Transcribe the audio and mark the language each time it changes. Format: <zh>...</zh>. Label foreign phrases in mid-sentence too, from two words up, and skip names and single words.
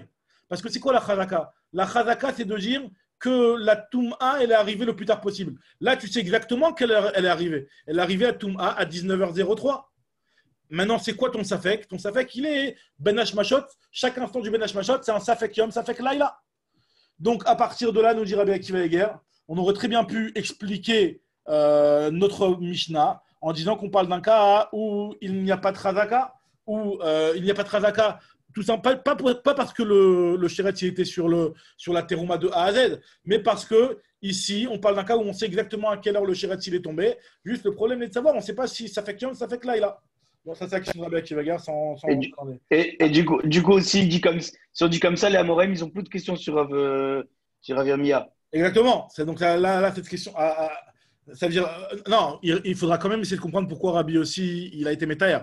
<fr>Parce que c'est quoi la chazaka? La chazaka, c'est de dire que la touma, elle est arrivée le plus tard possible. Là, tu sais exactement quelle heure elle est arrivée. Elle est arrivée à touma à 19h03. Maintenant, c'est quoi ton safek? Ton safek, il est</fr> <he>בין השמשות.</he> <fr>Chaque instant du</fr> <he>בין השמשות,</he> <fr>c'est un</fr> <he>ספק יום, ספק לילה.</he> <fr>Donc, à partir de là, nous dit Rabbi Akiva Eger, on aurait très bien pu expliquer notre Mishnah en disant qu'on parle d'un cas où il n'y a pas de chazaka, tout simplement, pas parce que le Sheretz était sur la terouma de A à Z, mais parce que ici, on parle d'un cas où on sait exactement à quelle heure le Sheretz il est tombé. Juste, le problème est de savoir, on ne sait pas si</fr> <he>ספק יום, ספק לילה.</he> <fr>Bon, ça, c'est la question de Rabbi Akiva Eger sans et du coup aussi, si on dit comme ça, les Amoraïm, ils n'ont plus de questions sur Rabbi Armia. Exactement. C'est donc là, cette question. Ça veut dire, non, il faudra quand même essayer de comprendre pourquoi Rabbi aussi, il a été métailleur.</fr>